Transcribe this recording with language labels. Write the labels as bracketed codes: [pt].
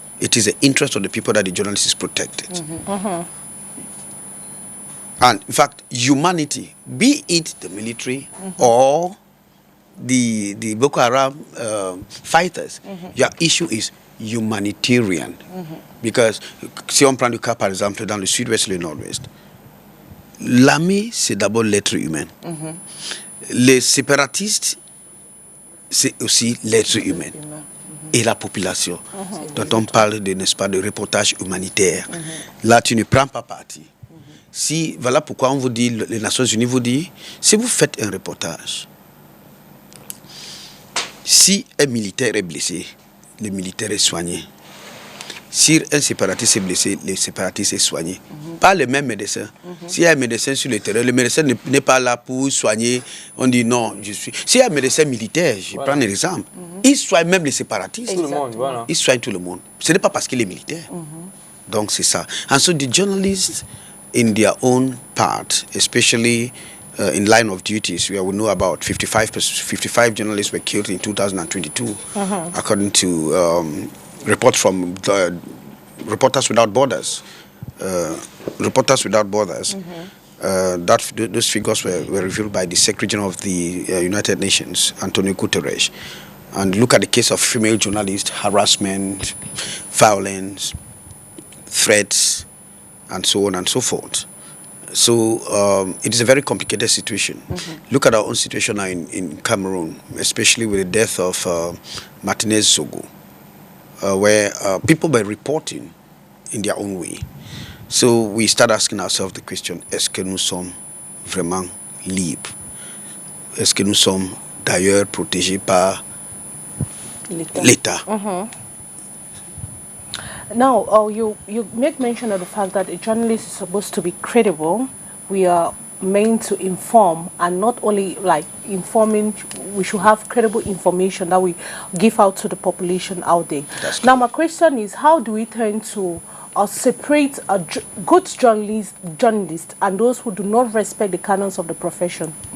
[en] It is the interest of the people that the journalist is protected. And in fact, humanity, be it the military or the Boko Haram fighters, your issue is humanitarian. Because [fr] si on prend le cas par exemple dans le sud-ouest et le nord-ouest, l'armée c'est d'abord l'être humain. Les séparatistes c'est aussi l'être humain. Et la population, dont on parle de, n'est-ce pas, de reportage humanitaire. Là, tu ne prends pas parti. Si, voilà pourquoi on vous dit, les Nations Unies vous disent, si vous faites un reportage, si un militaire est blessé, le militaire est soigné. Si un séparatiste est blessé, le séparatiste est soigné. Pas le même médecin. S'il y a un médecin sur le terrain, le médecin n'est pas là pour soigner. On dit non, je suis. S'il y a un médecin militaire, je prends un exemple, il soigne même les séparatistes. Tout le monde, voilà. Il soigne tout le monde. Ce n'est pas parce qu'il est militaire. Donc c'est ça. [en] And so the journalists, in their own part, especially in line of duties, where we know about 55 journalists were killed in 2022, according to reports from Reporters Without Borders. Reporters Without Borders. Those figures were revealed by the Secretary General of the United Nations, Antonio Guterres. And look at the case of female journalists, harassment, violence, threats, and so on and so forth. So it is a very complicated situation. Look at our own situation now in Cameroon, especially with the death of Martinez Zogo, where people were reporting in their own way. So we start asking ourselves the question, [fr] est-ce que nous sommes vraiment libres? Est-ce que nous sommes d'ailleurs protégés par l'État? [en] Now, you make mention of the fact that a journalist is supposed to be credible. We are meant to inform, and not only like informing, we should have credible information that we give out to the population out there. Now, my question is, how do we turn to separate a good journalist and those who do not respect the canons of the profession?